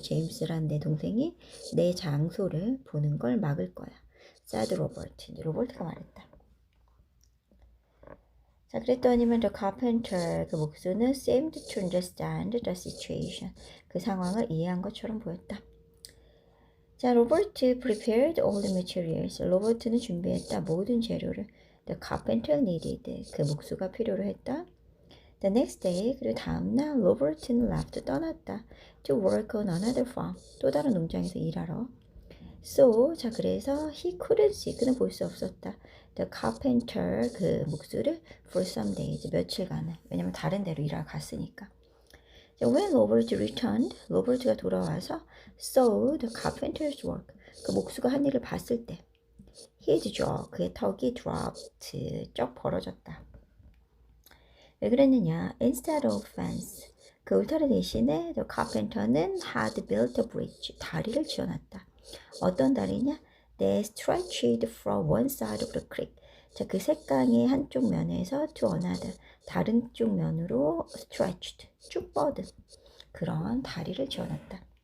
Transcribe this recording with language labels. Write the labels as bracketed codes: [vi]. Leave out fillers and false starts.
[ko] 제임스란 내 동생이 내 장소를 보는 걸 막을 거야. [en] said [ko] 로버트. 로버트가 말했다. 자, 그랬더니만 [en] the carpenter, [ko] 그 목수는 [en] seemed to understand the situation. [ko] 그 상황을 이해한 것처럼 보였다. [en] 자, 로버트 prepared all the materials. [ko] 로버트는 준비했다 모든 재료를. [en] The carpenter needed. [ko] 그 목수가 필요로 했다. [en] The next day, [ko] 그리고 다음날 로버트는 [en] left, [ko] 떠났다. [en] To work on another farm. [ko] 또 다른 농장에서 일하러. [en] So, [ko] 자, 그래서 [en] he couldn't see. [ko] 그는 볼 수 없었다. [en] The carpenter, [ko] 그 목수를 [en] for some days, [ko] 며칠간은. 왜냐면 다른 데로 일하러 갔으니까. [en] When Robert returned, [ko] 로버트가 돌아와서 [en] saw the carpenter's work, [ko] 그 목수가 한 일을 봤을 때 [en] his jaw, [ko] 그의 턱이 [en] dropped, [ko] 쩍 벌어졌다. 왜 그랬느냐? [en] Instead of fence, [ko] 그 울타리 대신에 [en] the carpenter는 had built a bridge, [ko] 다리를 지어놨다. 어떤 다리냐? [en] They stretched from one side of the creek. [ko] 자, 그 색강의 한쪽 면에서 [en] to another, [ko] 다른 쪽 면으로 [en] stretched, [ko] 쭉 뻗은 그런 다리를 지어놨다.